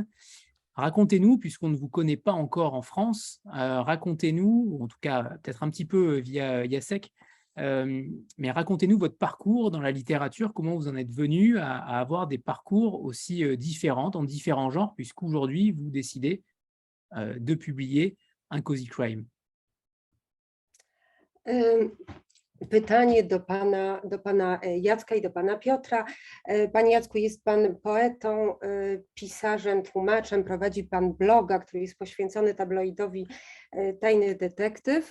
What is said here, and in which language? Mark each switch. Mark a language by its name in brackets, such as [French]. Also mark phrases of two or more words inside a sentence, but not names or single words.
[French] Racontez-nous, puisqu'on ne vous connaît pas encore en France, racontez-nous, ou en tout cas peut-être un petit peu via Jacek, mais racontez-nous votre parcours dans la littérature, comment vous en êtes venu à avoir des parcours aussi différents, dans différents genres, puisqu'aujourd'hui, vous décidez de publier un [English] cozy crime. [Polish] Pytanie do pana Jacka i do pana Piotra. Panie Jacku, jest pan poetą, pisarzem, tłumaczem, prowadzi pan bloga, który jest poświęcony tabloidowi Tajny Detektyw.